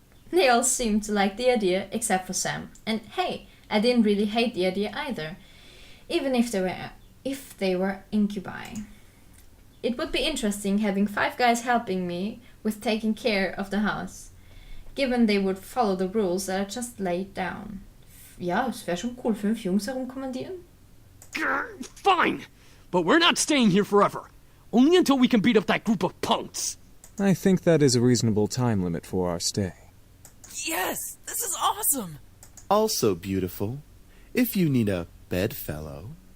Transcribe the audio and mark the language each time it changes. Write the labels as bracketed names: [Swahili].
[English] They all seemed to like the idea, except for Sam. And hey, I didn't really hate the idea either, even if they were incubi. It would be interesting having 5 guys helping me with taking care of the house, given they would follow the rules that I just laid down. [German] Ja, es wäre schon cool, 5 Jungs herumkommandieren. [English] Grr, fine, but we're not staying here forever. Only until we can beat up that group of punks. I think that is a reasonable time limit for our stay. Yes, this is awesome. Also beautiful. If you need a bedfellow.